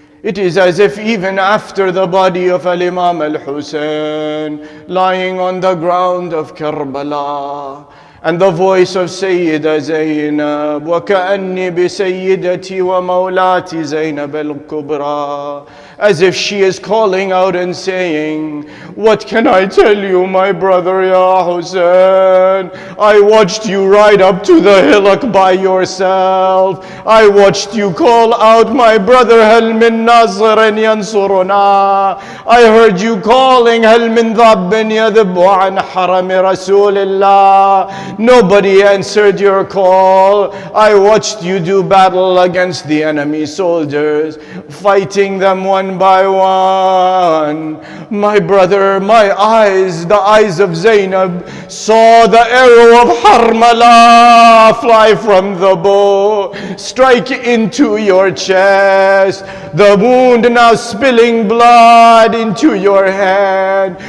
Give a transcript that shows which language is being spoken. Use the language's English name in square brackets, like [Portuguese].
[English] It is as if even after the body of Al-Imam Al-Hussein lying on the ground of Karbala, and the voice of Sayyida Zainab, [Arabic] وَكَأَنِّي بِسَيِّدَتِي وَمَوْلَاتِ زَيْنَبَ الْكُبْرَى, [English] as if she is calling out and saying, what can I tell you, my brother, Ya Hussein? I watched you ride up to the hillock by yourself. I watched you call out, my brother, [Arabic] هَلْ مِن نَاصِرٍ يَنْصُرُنَا. [English] I heard you calling, [Arabic] هَلْ مِن ذَبٍّ يَذِبُّ عَنْ حَرَمِ رَسُولِ اللَّهِ. [English] Nobody answered your call. I watched you do battle against the enemy soldiers, fighting them one by one. My brother, my eyes, the eyes of Zainab, saw the arrow of Harmala fly from the bow, strike into your chest, the wound now spilling blood into your hand.